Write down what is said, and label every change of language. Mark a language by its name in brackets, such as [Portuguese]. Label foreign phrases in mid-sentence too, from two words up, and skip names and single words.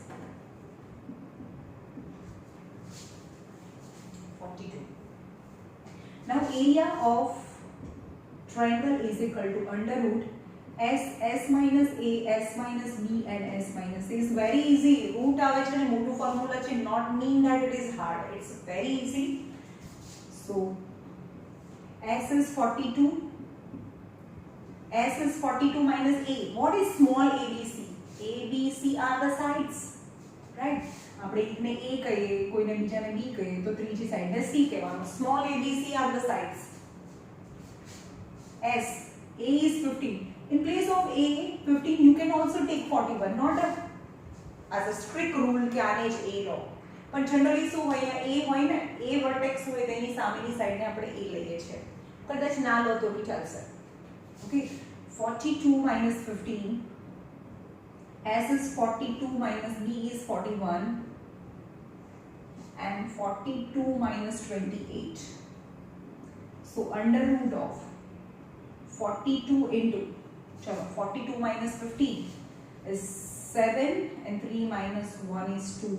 [English] 42. Now area of triangle is equal to under root S minus A, S minus B and S minus A. Is very easy. [Gujarati] Root આવે છે ને મોટું formula છે, [English] not mean that it is hard. It's very easy. So S is 42. S is 42 minus A. What is small ABC? ABC are the sides, right? [Gujarati] આપણે એકને A કહીએ, કોઈને બીજાને B કહીએ, તો ત્રીજી સાઈડને C કહેવાનું. [English] Small ABC are the sides. S. A is 15. In place of A 15, you can also take 41. Not as a strict rule [Gujarati] કે આને જ A લો. પણ જનરલી શું હોય, A હોય ને, A વર્ટેક્સ હોય તેની સામેની સાઈડને આપણે A લઈએ છીએ. કદાચ ના લો તો બી ચાલશે. [English] Okay, 42 minus 15. S is 42 minus B is 41. And 42 minus 28. So under root of 42 into, chalo, 42 minus 15 is 7 and 3 minus 1 is 2.